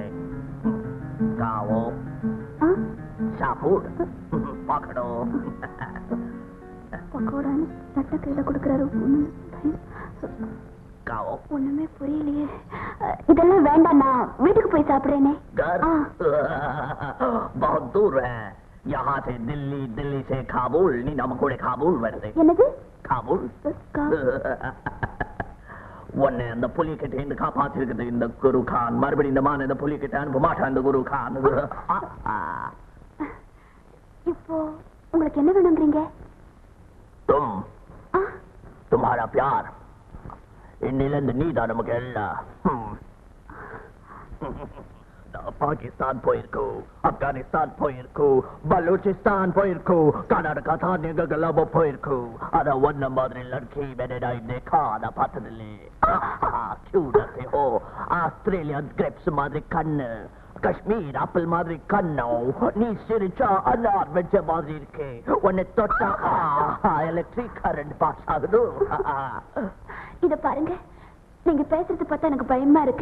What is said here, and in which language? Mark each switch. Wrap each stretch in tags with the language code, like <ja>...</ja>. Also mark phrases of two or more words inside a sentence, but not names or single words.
<ta>காவோ சாப்பிடு பார்க்கணும். பக்கோடான்னு சட்ட கையில கொடுக்கறாரு. காவோ ஒண்ணுமே புரியலையே. இதெல்லாம் வேண்டாம், நான் வீட்டுக்கு போய் சாப்பிடுறேனே.</ta> <hi>बहुत दूर है यहाँ से दिल्ली, दिल्ली से काबुल.</hi> <ta>நீ நம்ம கூட காபூல் வருது. என்னது காபூல்? உன்னை அந்த புலி கிட்ட இருந்து காப்பாத்திருக்குது இந்த குரு கான். மறுபடியும் இந்த மான இந்த புலி கிட்ட அனுப்ப மாட்டான் இந்த குரு கான். இப்போ உங்களுக்கு என்ன வேணுங்கிறீங்க?</ta> <hi>तुम्हारा प्यार.</hi> <ta>இன்னிலிருந்து நீதான் நமக்கு எல்லாம். பாகிஸ்தான் போயிருக்கோ, ஆப்கானிஸ்தான் போயிருக்கோ, பலூச்சிஸ்தான் போயிருக்கோ, கர்நாடகா தான் எங்கெல்லாம் போயிருக்கோ. ஆனா ஒன்ன மாதிரி லட்சி</ta> <hi>मैंने देखा ना</hi> <ta>பார்த்ததில்லை.</ta> <hi>क्यों डरते हो?</hi> <en>Australian grapes</en> <ta>மாதிரி கண்ணு, காஷ்மீர் ஆப்பிள் மாதிரி கண்ணோ, நீ சிரிச்சா அன்னார் வெச்ச மாதிரி இருக்கு. உன்னை தொட்டா</ta> <en>electric current pass</en> <ta>ஆகுது. இத பாருங்க, நீங்க பேசுறது பார்த்தா எனக்கு பயமா இருக்கு.</ta>